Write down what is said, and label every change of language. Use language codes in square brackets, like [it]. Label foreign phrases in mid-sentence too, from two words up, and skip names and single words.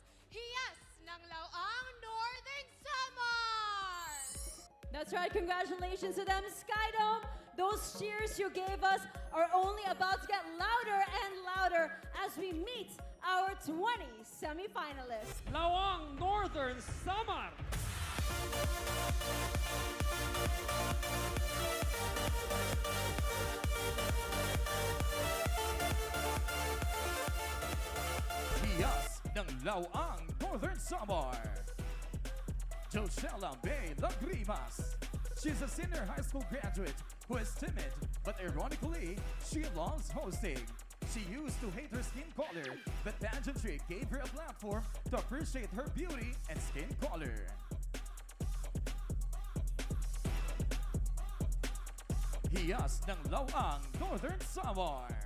[en] Hiiyas ng Laoang Northern Samar! That's right, congratulations to them, Skydome. Those cheers you gave us are only about to get louder and louder as we meet our 20 semifinalists. Laoang Northern Samar. Hiiyas ng Laoang Northern Samar. Josella Bay Lagrimas. She's a senior high school graduate who is timid, but ironically, she loves hosting. She used to hate her skin color, but pageantry gave her a platform to appreciate her beauty and skin color. Hiiyas ng Laoang Northern Samar.